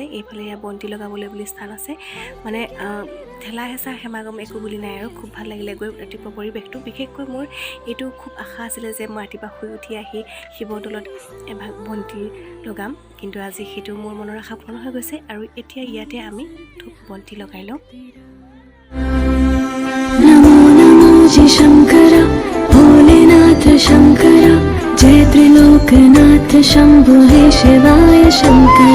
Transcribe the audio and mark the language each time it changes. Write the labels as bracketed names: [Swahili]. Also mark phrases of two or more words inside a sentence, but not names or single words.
[Assamese] এইফালে ইয়াত বন্তি লগাবলৈ বুলি স্থান আছে, মানে ঠেলা হেঁচা সমাগম একো বুলি নাই। আৰু খুব ভাল লাগিলে গৈ ৰাতিপুৱা পৰিৱেশটো। বিশেষকৈ মোৰ এইটো খুব আশা আছিলে যে মই ৰাতিপুৱা শুই উঠি আহি শিৱদৌলত এভাগ বন্তি লগাম, কিন্তু আজি সেইটো মোৰ মনৰ আশা পূৰ্ণ হৈ গৈছে। আৰু এতিয়া ইয়াতে আমি ধূপ বন্তি লগাই লওঁ। [Hindi] नमो नमो जी शंकर भोलेनाथ शंकर जय त्रिलोकनाथ शंभु हे शिवाय शंकर।